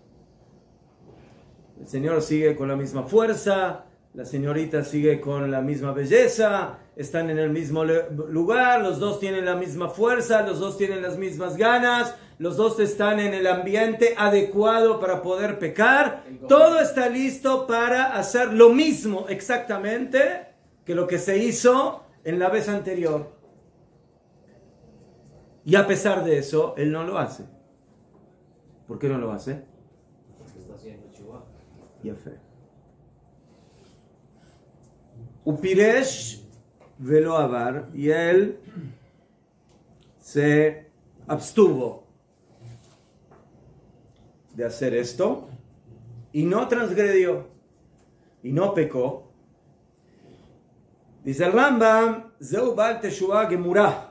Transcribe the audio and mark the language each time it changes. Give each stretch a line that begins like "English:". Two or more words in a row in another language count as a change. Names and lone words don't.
Spanish: El Señor sigue con la misma fuerza, la señorita sigue con la misma belleza, están en el mismo lugar, los dos tienen la misma fuerza, los dos tienen las mismas ganas, los dos están en el ambiente adecuado para poder pecar, todo está listo para hacer lo mismo exactamente que lo que se hizo en la vez anterior. Y a pesar de eso, él no lo hace. ¿Por qué no lo hace? Porque está haciendo Teshuvah. Yafé.
Hebrew: ופירש ולא עבר,
Spanish: y él se abstuvo de hacer esto y no transgredió y no pecó. Dice el Rambam,
Hebrew: זהו בעל תשובה גמורה.